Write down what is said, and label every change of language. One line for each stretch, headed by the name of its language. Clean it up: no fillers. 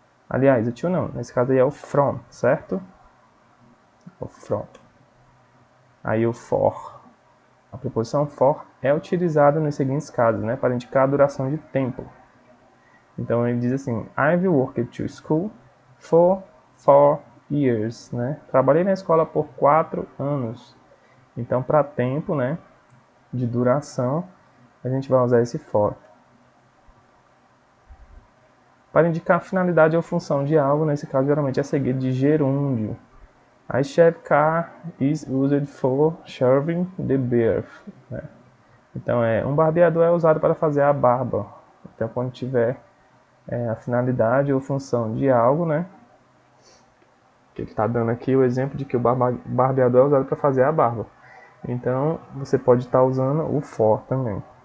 Portuguese: Aliás, o to não, nesse caso aí é o from, certo? O from. Aí o for. A preposição for é utilizada nos seguintes casos, né? Para indicar a duração de tempo. Então ele diz assim,
English: I've worked to school for 4 years, né?
Portuguese: Trabalhei na escola por 4 anos. Então, para tempo, né, de duração, a gente vai usar esse for. Para indicar a finalidade ou função de algo, nesse caso, geralmente é seguido de gerúndio.
English: A shave car is used for shaving the beard, né?
Portuguese: Então, um barbeador é usado para fazer a barba. Então, quando tiver a finalidade ou função de algo, né? Que ele está dando aqui o exemplo de que o barbeador é usado para fazer a barba. Então, você pode estar usando o for também.